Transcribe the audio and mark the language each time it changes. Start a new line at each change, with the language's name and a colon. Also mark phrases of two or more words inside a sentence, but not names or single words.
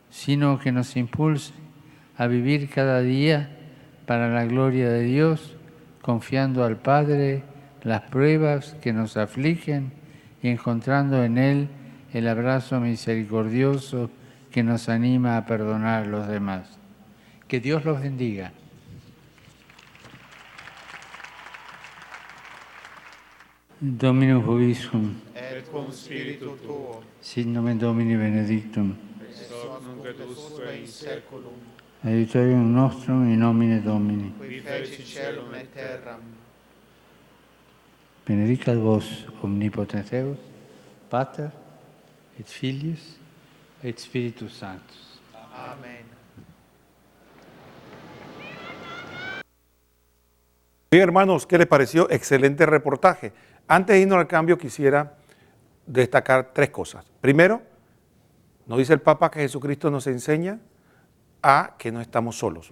Spanish: sino que nos impulse a vivir cada día para la gloria de Dios, confiando al Padre las pruebas que nos afligen y encontrando en Él el abrazo misericordioso que nos anima a perdonar a los demás. Que Dios los bendiga.
Latin: Dominus vobiscum. Et cum spiritu tuo. Sit nomen Domini benedictum. Ex hoc nunc et usque in seculum. Aiutorium nostrum in nomine Domini. Qui feci celum et terram. Benedicat vos omnipotens Deus, Pater et Filius et Spiritus Sanctus. Amen.
Spanish: Bien, hermanos, ¿qué les pareció? Excelente reportaje. Antes de irnos al cambio, quisiera destacar tres cosas. Primero, nos dice el Papa que Jesucristo nos enseña a que no estamos solos.